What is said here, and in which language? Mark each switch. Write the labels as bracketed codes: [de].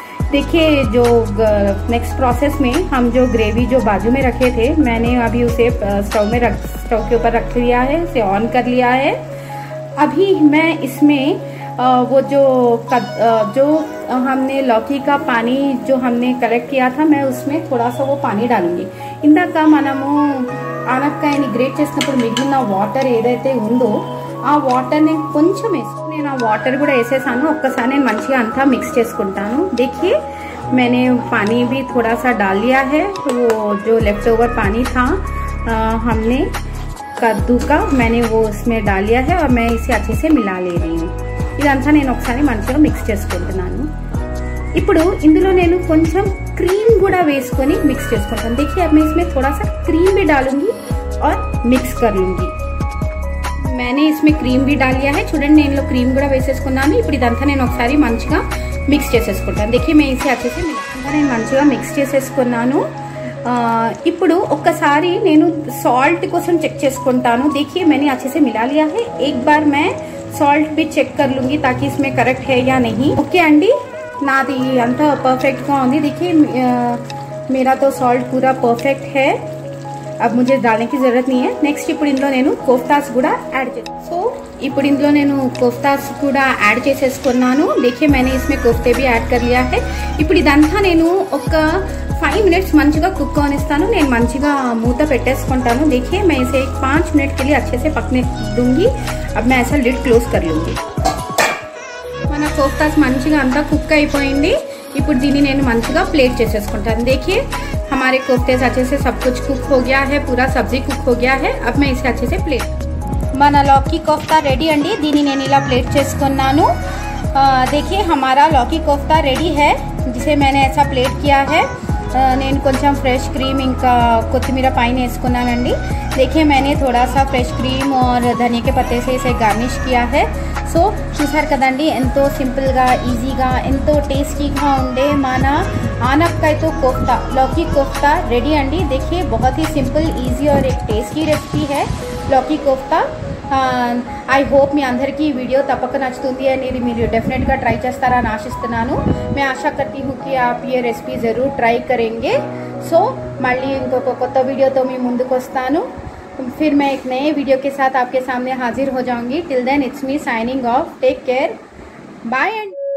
[hi] देखिए जो next process में हम जो ग्रेवी जो बाजू में रखे थे, मैंने अभी उसे स्टोव के ऊपर रख लिया है, उसे ऑन कर लिया है। अभी मैं इसमें वो जो हमने लौकी का पानी जो हमने कलेक्ट किया था, मैं उसमें थोड़ा सा वो पानी डालूंगी। [te] ఇందాక మనము ఆనపకాయని గ్రేట్ చేసినప్పుడు మిగిలిన వాటర్ ఏదైతే ఉందో ఆ వాటర్ని కొంచెం వేసుకుని నేను ఆ వాటర్ కూడా వేసేసాను। ఒక్కసారి నేను మంచిగా అంతా మిక్స్ చేసుకుంటాను। [hi] देखिए मैंने पानी भी थोड़ा सा डाल लिया है। वो जो लेफ्ट ओवर पानी था हमने कद्दू का, मैंने वो उसमें डाल लिया है और मैं इसे अच्छे से मिला ले रही हूँ। [te] ఇదంతా నేను ఒకసారి మంచిగా మిక్స్ చేసుకుంటున్నాను। ఇప్పుడు ఇందులో నేను కొంచెం क्रीम కూడా వేసుకొని మిక్స్ చేసుకుంటాను। [hi] देखिए अब मैं इसमें थोड़ा सा क्रीम भी डालूंगी और मिक्स कर लूंगी। मैंने इसमें क्रीम भी डाल लिया है। [te] చూడండి నేను క్రీమ్ కూడా వేసేసుకున్నాను। ఇప్పుడు ఇదంతా నేను ఒకసారి మంచిగా మిక్స్ చేసేసుకుంటాను। [hi] देखिए मैं इसे अच्छे से [te] నేను మంచిగా మిక్స్ చేసేసుకున్నాను। ఇప్పుడు ఒక్కసారి నేను సాల్ట్ కోసం చెక్ చేసుకుంటాను। [hi] देखिए मैंने अच्छे से मिला लिया है। एक बार मैं सॉल्ट भी चेक कर लूंगी ताकि इसमें करेक्ट है या नहीं। [te] ओके अंडी, नादी अंता परफेक्ट गा ఉంది। [hi] देखिए मेरा तो सॉल्ट पूरा परफेक्ट है। अब मुझे डालने की जरूरत नहीं है। [te] नेक्स्ट ఇప్పుడు ఇందులో నేను కోఫ్తాస్ కూడా యాడ్ చేస్తాను। సో ఇప్పుడు ఇందులో నేను కోఫ్తాస్ కూడా యాడ్ చేసేసుకున్నాను। [hi] देखिए मैंने इसमें कोफ्ते भी ऐड कर लिया है। [te] ఇప్పుడు ఇదంతా నేను ఒక 5 मिनट्स మంచిగా కుక్ అవనిస్తాను। నేను మంచిగా మూత పెట్టేసుకుంటాను। [hi] देखिए मैं इसे 5 मिनट के लिए अच्छे से पकने दूंगी। अब मैं ऐसा लिड क्लोज कर लूंगी। [te] మన కోఫ్తాస్ మంచిగా అంతా కుక్ అయిపోయింది। ఇప్పుడు దీన్ని నేను మంచిగా ప్లేట్ చేసేసుకుంటాను। [hi] देखिए हमारे कोफ्ते अच्छे से सब कुछ कुक हो गया है, पूरा सब्जी कुक हो गया है। अब मैं इसे अच्छे से प्लेट [te] మన लौकी कोफ्ता रेडी अंडी। దీన్ని నేను ఇలా ప్లేట్ చేసుకున్నాను। [hi] देखिए हमारा लौकी कोफ्ता रेडी है, जिसे मैंने ऐसा प्लेट किया है। [te] నేను కొంచెం ఫ్రెష్ క్రీమ్ ఇంకా కొత్తిమీర పైన వేసుకున్నానండి। [hi] देखिए मैंने थोड़ा सा फ्रेश क्रीम और धनिया के पत्ते से इसे गार्निश किया है। [te] సో చూసారు కదండి, ఎంతో సింపుల్గా ఈజీగా ఎంతో టేస్టీగా ఉండే మన ఆనపకాయతో కోఫ్తా लौकी कोफ्ता रेडी अंडी। [hi] देखिए बहुत ही सिंपल, ఈజీ और एक टेस्टी रेसिपी है लौकी कोफ्ता। [te] ఐ హోప్ మీ అందరికీ ఈ వీడియో తప్పక నచ్చుతుంది అనేది మీరు డెఫినెట్గా ట్రై చేస్తారని ఆశిస్తున్నాను। [hi] मैं आशा करती हूँ कि आप ये रेसिपी ज़रूर ट्राई करेंगे। [te] सो మళ్ళీ ఇంకొక కొత్త వీడియోతో మీ ముందుకు వస్తాను। [hi] फिर मैं एक नए वीडियो के साथ आपके सामने हाजिर हो जाऊंगी। [en] Till then it's me signing off. Take care, bye and